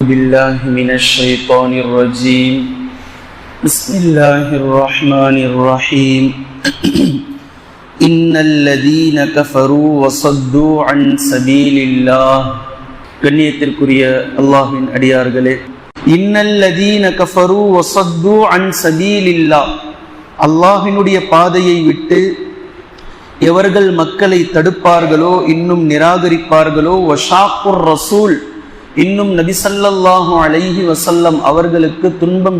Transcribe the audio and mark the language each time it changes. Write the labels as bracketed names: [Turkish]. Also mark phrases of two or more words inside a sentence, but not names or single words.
[Arabic] بالله من الشيطان الرجيم بسم الله الرحمن الرحيم إن الذين كفروا وصدوا عن سبيل الله [Tamil] கண்ணியத்திற்குரிய அல்லாஹ்வின் அடியார்களே, [Arabic] إن الذين كفروا وصدوا عن سبيل الله, [Tamil] அல்லாஹ்வினுடைய பாதையை விட்டு எவர்கள் மக்களை தடுப்பார்களோ, இன்னும் நிராகரிப்பார்களோ, [Arabic] وشاقوا الرسول, [Tamil] இன்னும் நபி [Arabic] صلى الله عليه وسلم [Tamil] அவர்களுக்கு துன்பம்